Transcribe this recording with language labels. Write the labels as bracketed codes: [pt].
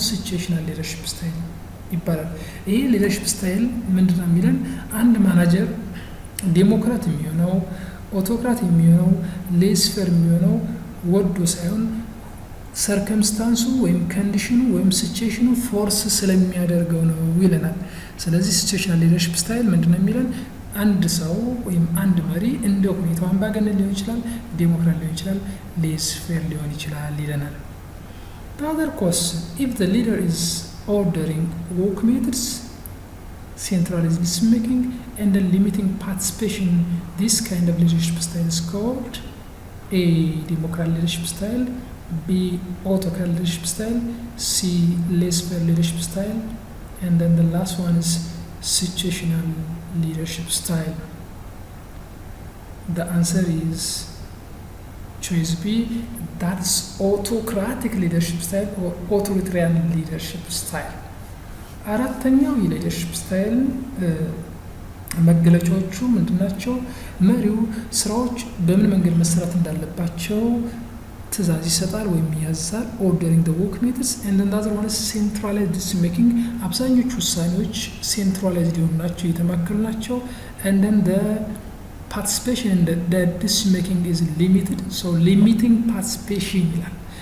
[am] ሲቹዌሽናል ሊደርሽፕ ስታይል ይባላል። ይሄ ሊደርሽፕ ስታይል ምንድነው የሚለን አንድ ማናጀር ዲሞክራት የሚሆነው ኦቶክራት የሚሆነው ሌስፌር የሚሆነው ወዶ ሳይሆን ሰርከምስታንሱ ወይም ኮንዲሽኑ ወይም ሲቹዌሽኑ ፎርስ ስለሚያደርገው ነው ይለናል። ስለዚህ ሲቹዌሽናል ሊደርሽፕ ስታይል ምንድነው የሚለን አንድ ሰው ወይም አንድ መሪ እንደ ሁኔታው አምባገነን ሊሆን ይችላል፣ ዴሞክራት ሊሆን ይችላል፣ ሌስፌር ሊሆን ይችላል ይለናል። [en] The other question, if the leader is ordering work methods, centralized decision making and then limiting participation, this kind of leadership style is called A. Democratic leadership style, B. Autocratic leadership style, C. Laissez-faire leadership style, and then the last one is situational leadership style. The answer is choice B, that's autocratic leadership style or authoritarian leadership style. [am] አራተኛው የሊደርሽፕ ስታይል መገለጫዎቹ ምንድናቸው? መሪው ስራዎች በምን መንገድ መሰራት እንዳለባቸው ትእዛዝ ይሰጣል ወይም ያዛል። [en] ኦርደሪንግ ዘ ወርክ ሜተድስ ኤንድ ዘ አዘር ዋን ኢዝ ሴንትራላይዝድ ዲሲዥን ሜኪንግ። [am] አብዛኞቹ ውሳኔዎች ሴንትራላይዝድ የሆኑ ናቸው፣ የተማከሉ ናቸው። [en] ኤንድ ዘን ዘ ፓርቲሲፔሽን ኢን ዘ ዲሲዥን ሜኪንግ ኢዝ ሊሚትድ። [am] ሶ ሊሚቲንግ ፓርቲሲፔሽን ይላል።